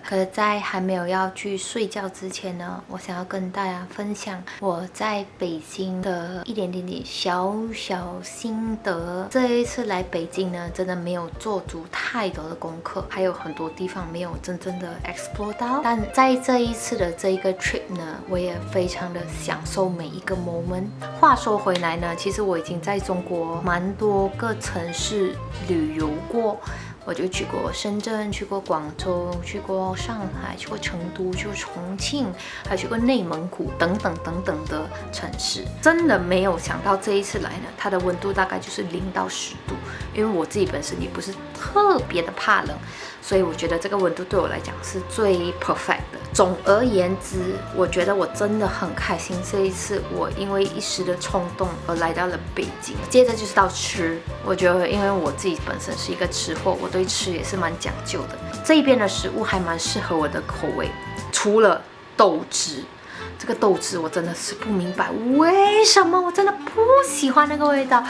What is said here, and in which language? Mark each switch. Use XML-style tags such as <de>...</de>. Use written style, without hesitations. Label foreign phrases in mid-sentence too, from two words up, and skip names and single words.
<zh>可是，在還沒有要去睡覺之前呢，我想要跟大家分享我在北京的一點小心得。這一次來北京呢，真的沒有做足太多的功課，還有很多地方沒有真正的 explore 到。但在這一次的這一個 trip 呢，我也非常的享受每一個 moment。話說回來呢，其實我已經在中國蠻多個城市旅遊過，我就去過深圳，去過廣州，去過上海，去過成都，去過重慶，還去過內蒙古等等的城市。真的沒有想到這一次來呢，它的溫度大概就是0到10度，因為我自己本身也不是特別的怕冷，所以我覺得這個溫度對我來講是最 perfect 的。總而言之，我覺得我真的很開心。這一次我因為一時的衝動而來到了北京。接着就是到吃，我覺得因為我自己本身是一個吃貨，我對吃也是蠻講究的。這一邊的食物還蠻適合我的口味，除了豆汁。這個豆汁我真的是不明白為什麼，我真的不喜歡那個味道。</zh>